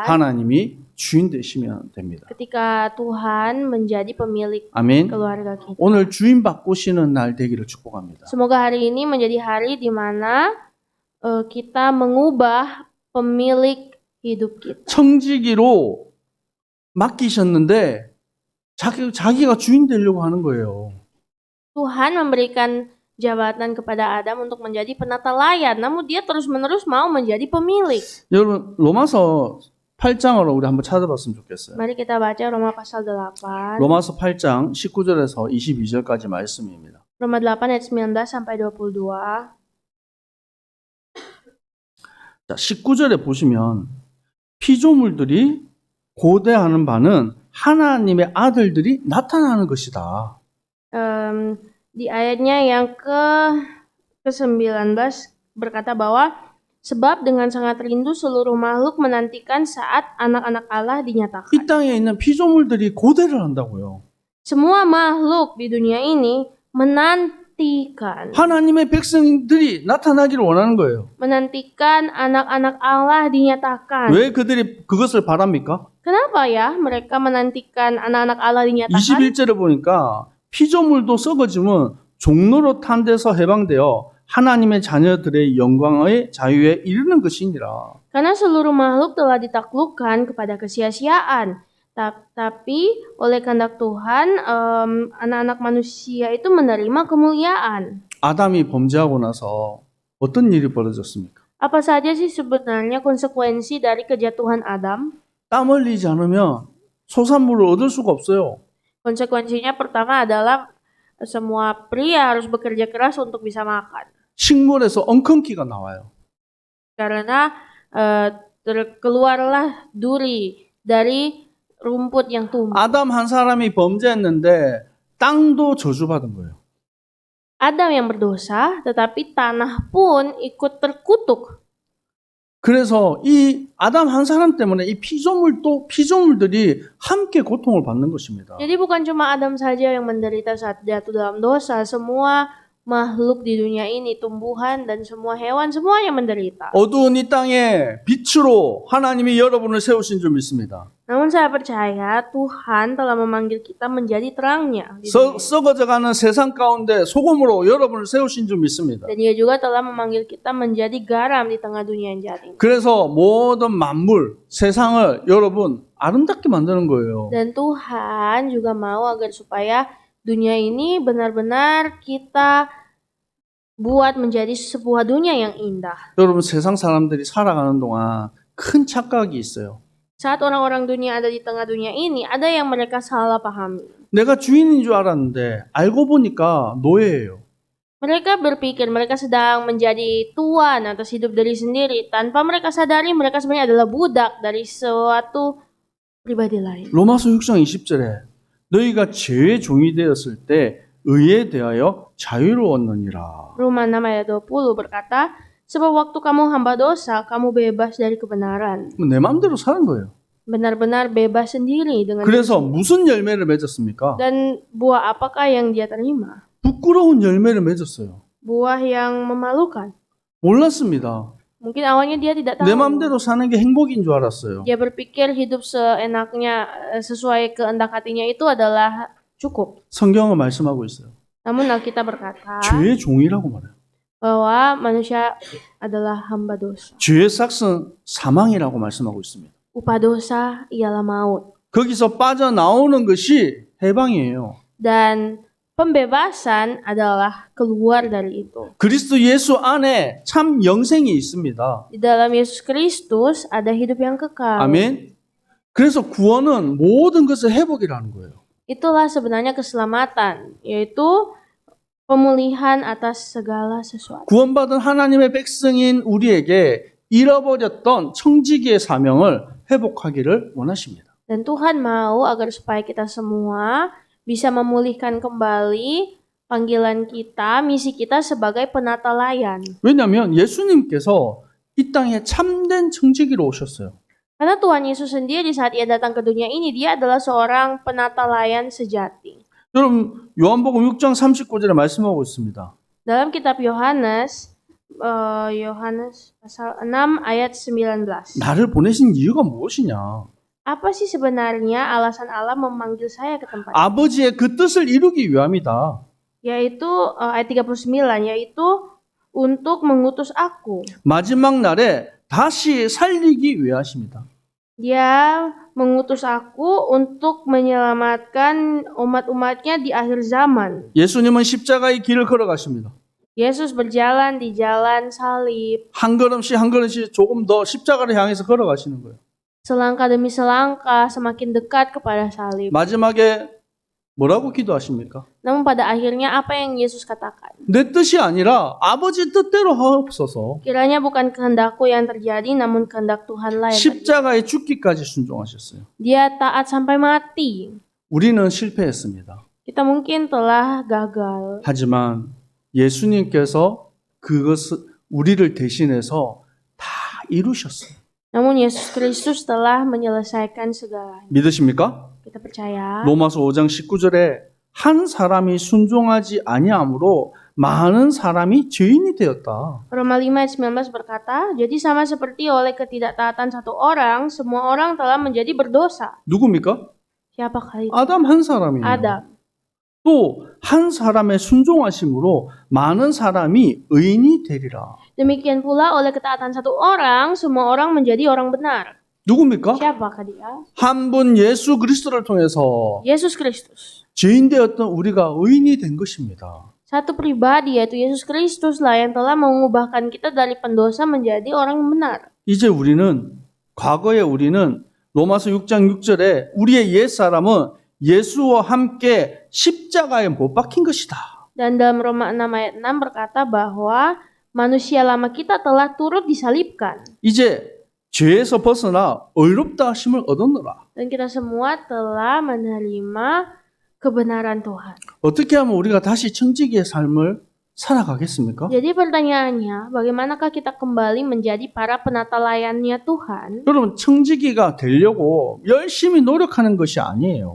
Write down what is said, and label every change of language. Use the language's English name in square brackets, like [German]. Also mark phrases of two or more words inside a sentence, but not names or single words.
[Korean] 하나님이 주인 되시면 됩니다. [Indonesian] Ketika Tuhan menjadi pemilik [Korean] 아멘. [Indonesian] keluarga kita. [Korean] 오늘 주인 바꾸시는 날 되기를 축복합니다. [Indonesian] Semoga hari ini menjadi hari di mana kita mengubah pemilik hidup kita. [Korean] 청지기로 맡기셨는데 자기가 주인 되려고 하는 거예요. [Indonesian] Tuhan memberikan jabatan kepada Adam untuk menjadi penata layan, namun dia terus-menerus mau menjadi pemilik. [Korean] 여러분 로마서 8장으로 우리 한번 찾아봤으면 좋겠어요. [Indonesian] Mari kita baca Roma pasal 8. [Korean] 로마서 8장 19절에서 22절까지 말씀입니다. [Indonesian] Roma 8 ayat 19 sampai 22. [Korean] 자, 19절에 보시면 피조물들이 고대하는 바는 하나님의 아들들이 나타나는 것이다. [Indonesian] Di ayatnya yang ke-19 berkata bahwa sebab dengan sangat rindu seluruh makhluk menantikan saat anak-anak Allah dinyatakan. [Korean] 이 땅에 있는 피조물들이 고대를 한다고요. [Indonesian] Semua makhluk di dunia ini menantikan. [Korean] 하나님의 백성들이 나타나기를 원하는 거예요. [Indonesian] Menantikan anak-anak Allah dinyatakan. [Korean] 왜 그들이 그것을 바랍니까? [Indonesian] Kenapa ya mereka menantikan anak-anak Allah dinyatakan? [Korean] 21절에 보니까 피조물도 썩어지면 종로로 탄 데서 해방되어 하나님의 자녀들의 영광의 자유에 이르는 것이니라. [Indonesian] Karena seluruh makhluk telah ditaklukkan kepada kesia-siaan. Tapi oleh kehendak Tuhan, anak-anak manusia itu menerima kemuliaan. [Korean] 아담이 범죄하고 나서 어떤 일이 벌어졌습니까? [Indonesian] Apa saja sih sebenarnya konsekuensi dari kejatuhan Adam? [Korean] 땀 흘리지 않으면 소산물을 얻을 수가 없어요. [Indonesian] Konsekuensinya pertama adalah semua pria harus bekerja keras untuk bisa makan. [Korean] 식물에서 엉겅퀴가 나와요. [Indonesian] Karena keluarlah duri dari rumput yang tumbuh. [Korean] 아담 한 사람이 범죄했는데 땅도 저주받은 거예요. [Indonesian] Adam yang berdosa, tetapi tanah pun ikut terkutuk. [Korean] 그래서 이 아담 한 사람 때문에 이 피조물들이 함께 고통을 받는 것입니다. [Indonesian] Jadi bukan cuma Adam saja yang menderita saat jatuh dalam dosa, semua makhluk di dunia ini, tumbuhan dan semua hewan, semuanya menderita. [Korean] 어두운 이 땅에 빛으로 하나님이 여러분을 세우신 줄 믿습니다. [Indonesian] Namun saya percaya Tuhan telah memanggil kita menjadi terangnya. Di dunia. [Korean] 썩어져가는 세상 가운데 소금으로 여러분을 세우신 줄 믿습니다. [Indonesian] Dan dia juga telah memanggil kita menjadi garam di tengah dunia yang jahat ini. [Korean] 그래서 모든 만물, 세상을 여러분 아름답게 만드는 거예요. [Indonesian] Dan Tuhan juga mau agar supaya dunia ini benar-benar kita buat menjadi sebuah dunia yang indah. [Korean] 여러분 세상 사람들이 살아가는 동안 큰 착각이 있어요. [Indonesian] Saat orang-orang dunia ada di tengah dunia ini, ada yang mereka salah pahami. [Korean] 내가 주인인 줄 알았는데 알고 보니까 노예예요. [Indonesian] Mereka berpikir mereka sedang menjadi tuan atas hidup diri sendiri, tanpa mereka sadari mereka sebenarnya adalah budak dari suatu pribadi lain. [Korean] 로마서 6장 20절에 너희가 죄의 종이 되었을 때 의에 대하여 자유로웠느니라. [Indonesian] Roma 6 ayat 20 berkata, sebab waktu kamu hamba dosa, kamu bebas dari kebenaran. [Korean] 내 마음대로 사는 거예요. [Indonesian] Benar-benar bebas sendiri dengan [Korean] 그래서 무슨 열매를 맺었습니까? [Indonesian] dan buah apakah yang dia terima? [Korean] 부끄러운 열매를 맺었어요. [Indonesian] Buah yang memalukan. [Korean] 몰랐습니다. [Indonesian] Mungkin awalnya dia tidak [Korean] 내 [Indonesian] tahu. [Korean] 마음대로 사는 게 행복인 줄 알았어요. [Indonesian] Dia berpikir hidup seenaknya sesuai kehendak hatinya itu adalah cukup. [Korean] 성경은 말씀하고 있어요. [Indonesian] Namun Alkitab berkata [Korean] 죄의 종이라고 말해요. [Indonesian] bahwa manusia adalah hamba dosa. [Korean] 죄의 삭은 사망이라고 말씀하고 있습니다. [Indonesian] Upah dosa ialah maut. [Korean] 거기서 빠져나오는 것이 해방이에요. [Indonesian] Dan pembebasan adalah keluar dari itu. [Korean] 그리스도 예수 안에 참 영생이 있습니다. [Indonesian] Di dalam Yesus Kristus ada hidup yang kekal. [Korean] 아멘. 그래서 구원은 모든 것을 회복이라는 거예요. [Indonesian] Itulah sebenarnya keselamatan, yaitu pemulihan atas segala sesuatu. [Korean] 구원받은 하나님의 백성인 우리에게 잃어버렸던 청지기의 사명을 회복하기를 원하십니다. [Indonesian] Dan Tuhan mau agar supaya kita semua bisa memulihkan kembali panggilan kita, misi kita sebagai penata layan. [Korean] 왜냐하면 예수님께서 이 땅에 참된 청지기로 오셨어요. [Indonesian] Karena Tuhan Yesus sendiri saat ia datang ke dunia ini, dia adalah seorang penata layan sejati. [Korean] 여러분 요한복음 6장 39절에 말씀하고 있습니다. [Indonesian] Dalam kitab Yohanes, Yohanes pasal 6 ayat 19. [Korean] 나를 보내신 이유가 무엇이냐? [Indonesian] Apa sih sebenarnya alasan Allah memanggil saya ke tempat ini? [Korean] 아버지의 그 뜻을 이루기 위함이다. [Indonesian] Yaitu ayat 39, yaitu untuk mengutus aku. [Korean] 마지막 날에 다시 살리기 위하십니다. [Indonesian] Dia mengutus aku untuk menyelamatkan umat-umatnya di akhir zaman. [Korean] 예수님은 십자가의 길을 걸어가십니다. [Indonesian] Yesus berjalan di jalan salib. [Korean] 한 걸음씩 한 걸음씩 조금 더 십자가를 향해서 걸어가시는 거예요. [Indonesian] Selangkah demi selangkah semakin dekat kepada salib. [Korean] 마지막에 뭐라고 기도하십니까? [Indonesian] Namun pada akhirnya apa yang Yesus katakan? [Korean] 내 뜻이 아니라 아버지 뜻대로 하옵소서. [Indonesian] Kiranya bukan kehendakku yang terjadi, namun kehendak Tuhanlah yang terjadi. [Korean] 십자가에 죽기까지 순종하셨어요. [Indonesian] Dia taat sampai mati. [Korean] 우리는 실패했습니다. [Indonesian] Kita mungkin telah gagal. [Korean] 하지만 예수님께서 그것을 우리를 대신해서 다 이루셨어요. [Indonesian] Namun Yesus Kristus telah menyelesaikan segalanya. [Korean] 믿으십니까? [Indonesian] Kita percaya. [Korean] 로마서 5장 19절에 한 사람이 순종하지 아니함으로 많은 사람이 죄인이 되었다. [Indonesian] Roma 5 ayat 19 berkata, jadi sama seperti oleh ketidaktaatan satu orang, semua orang telah menjadi berdosa. [Korean] 누굽니까? [Indonesian] Siapakah itu? [Korean] 아담 한 사람이에요. [Indonesian] Adam. [Korean] 또 한 사람의 순종하심으로 많은 사람이 의인이 되리라. [Indonesian] Demikian pula oleh ketaatan satu orang, semua orang menjadi orang benar. [Korean] 누굽니까? [Indonesian] Siapakah dia? [Korean] 한 분 예수 그리스도를 통해서 [Indonesian] Yesus Kristus. [Korean] 죄인 되었던 우리가 의인이 된 것입니다. [Indonesian] Satu pribadi yaitu Yesus Kristus lah yang telah mengubahkan kita dari pendosa menjadi orang yang benar. [Korean] 이제 과거에 우리는 로마서 6장 6절에 우리의 옛사람은 예수와 함께 십자가에 못 박힌 것이다. [Indonesian] Dan dalam Roma 6 ayat 6 berkata bahwa manusia lama kita telah turut disalibkan. [Korean] 이제 죄에서 벗어나 의롭다 하심을 얻었노라. [Indonesian] Dan kita semua telah menerima kebenaran Tuhan. [Korean] 어떻게 하면 우리가 다시 청지기의 삶을 살아가겠습니까? [Indonesian] Jadi pertanyaannya, bagaimanakah kita kembali menjadi para penata layannya Tuhan? [Korean] 여러분, 청지기가 되려고 열심히 노력하는 것이 아니에요.